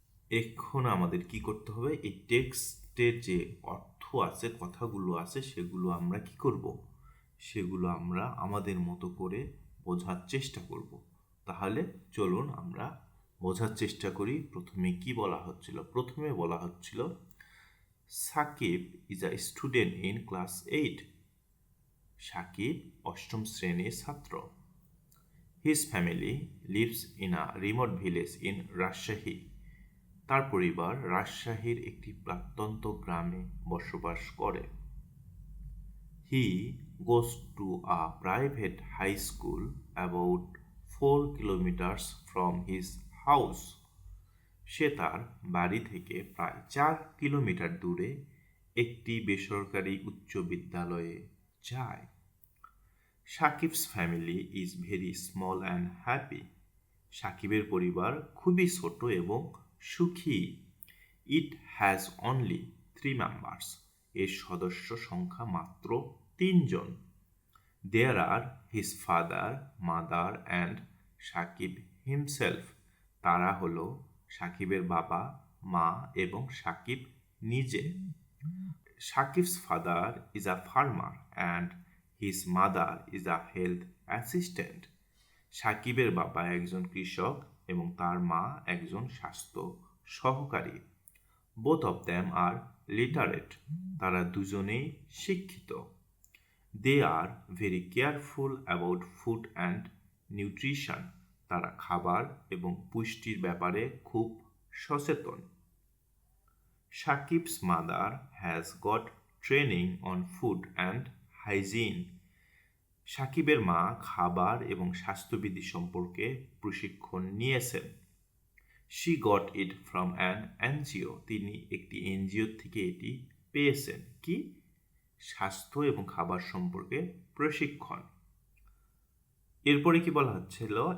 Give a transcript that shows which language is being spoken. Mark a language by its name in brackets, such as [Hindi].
[Bangla] এখন আমাদের কি করতে হবে, এই টেক্সটের যে অর্থ আছে, কথাগুলো আছে, সেগুলো আমরা কি করব, সেগুলো আমরা আমাদের মতো করে বোঝার চেষ্টা করব। তাহলে চলুন আমরা বোঝার চেষ্টা করি। প্রথমে কি বলা হচ্ছিল? প্রথমে বলা হচ্ছিল [English] Shakib is a student in class 8। [Bangla] Shakib অষ্টম শ্রেণীর ছাত্র। [English] His family lives in a remote village in Rajshahi. [Bangla] তার পরিবার রাজশাহীর একটি প্রত্যন্ত গ্রামে বসবাস করে। [English] He goes to a private high school about 4 kilometers from his house. [Bangla] সে তার বাড়ি থেকে প্রায় 4 কিলোমিটার দূরে একটি বেসরকারি উচ্চ বিদ্যালয়ে যায়। [English] Shakib's family is very small and happy. [Bangla] সাকিবের পরিবার খুবই ছোট এবং সুখী। [English] It has only 3 members. [Bangla] এর সদস্য সংখ্যা মাত্র 3 জন। [English] There are his father, mother and Shakib himself. [Bangla] তারা হলো সাকিবের বাবা, মা এবং সাকিব নিজে। [English] Shakib's father is a farmer and his mother is a health assistant. [Bangla] সাকিবের বাবা একজন কৃষক এবং তার মা একজন স্বাস্থ্য সহকারী। [English] Both of them are literate. [Bangla] তারা দুজনেই শিক্ষিত। [English] They are very careful about food and nutrition. [Bangla] তারা খাবার এবং পুষ্টির ব্যাপারে খুব সচেতন। [English] Shakib's mother has got training on food and hygiene. [Bangla] সাকিবের মা খাবার এবং স্বাস্থ্যবিধি সম্পর্কে প্রশিক্ষণ নিয়েছেন। [English] She got it from an NGO. [Bangla] তিনি একটি এনজিও থেকে এটি পেয়েছেন। কি? স্বাস্থ্য এবং খাবার সম্পর্কে প্রশিক্ষণ। এরপরে কি বলা হচ্ছিল?